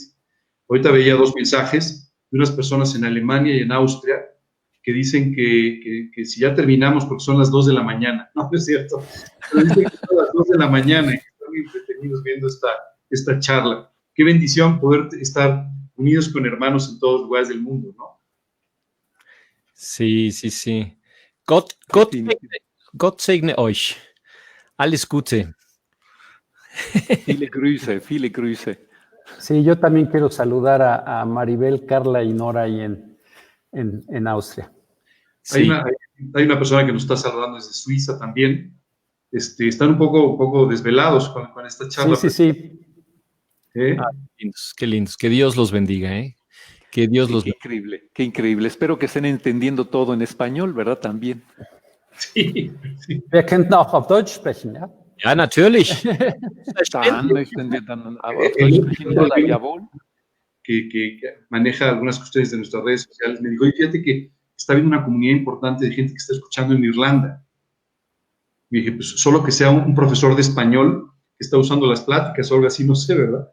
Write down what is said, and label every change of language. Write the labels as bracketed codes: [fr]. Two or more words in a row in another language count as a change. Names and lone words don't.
[es] Ahorita veía 2 mensajes de unas personas en Alemania y en Austria que dicen que si ya terminamos porque son las 2 de la mañana, no es cierto, pero dicen que son las 2 de la mañana y que están entretenidos viendo esta charla. Qué bendición poder estar unidos con hermanos en todos los lugares del mundo, ¿no? Sí. [de] Gott segne euch. Alles Gute. Viele Grüße. [es] Sí, yo también quiero saludar a Maribel, Carla y Nora ahí en Austria. Sí. Hay una persona que nos está saludando desde Suiza también. Están un poco desvelados con esta charla. Sí. Qué lindos. Que Dios los bendiga, ¿eh? Que Dios los bendiga. Qué increíble. Espero que estén entendiendo todo en español, ¿verdad? También. Sí. [de] Wir könnten auch auf Deutsch sprechen, ¿ja? Ja, natürlich. [es] Que maneja algunas cuestiones de nuestras redes sociales, me dijo, oye, fíjate que está habiendo una comunidad importante de gente que está escuchando en Irlanda. Y dije, pues solo que sea un profesor de español que está usando las pláticas o algo así, no sé, ¿verdad?